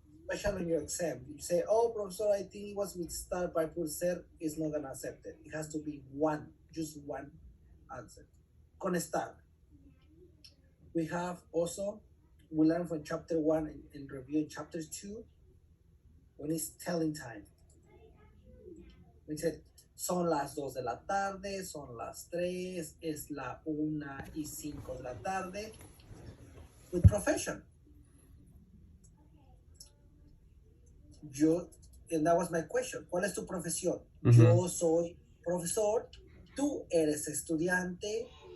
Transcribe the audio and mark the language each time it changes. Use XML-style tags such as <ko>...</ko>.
<en>Especially in your exam, you say, "Oh, professor, I think it was with start, but I put ser," is not gonna accept it. It has to be one, just one answer. Con start. We have also, we learned from chapter 1 and review chapter 2 when it's telling time. We said,</en> <es>son las 2 de la tarde, son las 3, es la 1:05 de la tarde.</es> <en>With profession. Yo, and that was my question.</en> <es>¿Cuál es tu profesión? Mhm. Yo soy profesor, tú eres estudiante.</es>